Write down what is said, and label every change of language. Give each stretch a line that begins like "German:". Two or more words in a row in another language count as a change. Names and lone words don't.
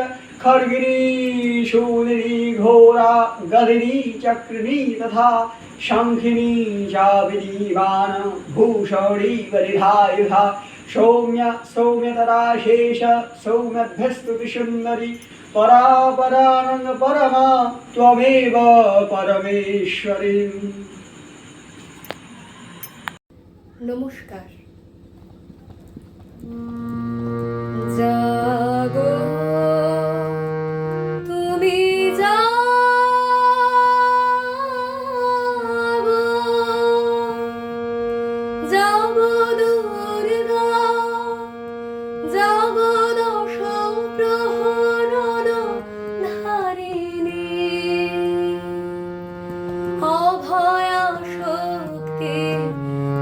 Sanskrit: खड्गिनी शूलिनी घोरा गदिनी चक्रिणी तथा शङ्खिनी चापिनी वान भूषणी वरिधायुधा। सौम्य सौम्यतरा शेष सौम्यभ्यस्तुतिसुन्दरी, परापरानन्द परमा त्वमेव परमेश्वरी।
Bangla: নমস্কার। জাগো তুমি জাগো, জাগো দুর্গা, জাগো দশ প্রহরণ ধারিণী, অভয়া শক্তি